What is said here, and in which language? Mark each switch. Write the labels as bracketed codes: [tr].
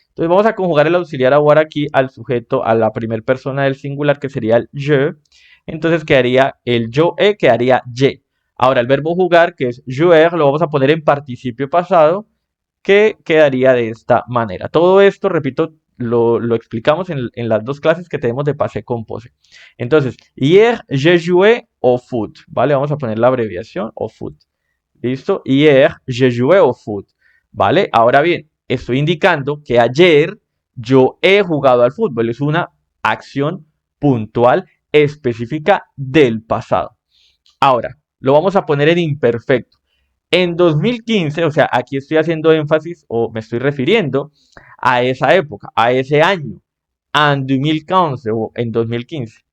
[es] Entonces vamos a conjugar el auxiliar avoir aquí al sujeto, a la primera persona del singular, que sería el je. Entonces quedaría el yo e, quedaría ye. Ahora el verbo jugar, que es jouer, lo vamos a poner en participio pasado que quedaría de esta manera. Todo esto, repito, lo explicamos en las dos clases que tenemos de passé composé. Entonces, [fr] hier j'ai joué au foot, [es] ¿vale? Vamos a poner la abreviación [fr] au foot. [es] ¿Listo? [fr] Hier j'ai joué au foot, [es] ¿vale? Ahora bien, estoy indicando que ayer yo he jugado al fútbol. Es una acción puntual específica del pasado. Ahora, lo vamos a poner en imperfecto. En 2015, o sea, aquí estoy haciendo énfasis o me estoy refiriendo a esa época, a ese año, en 2015 o en 2015.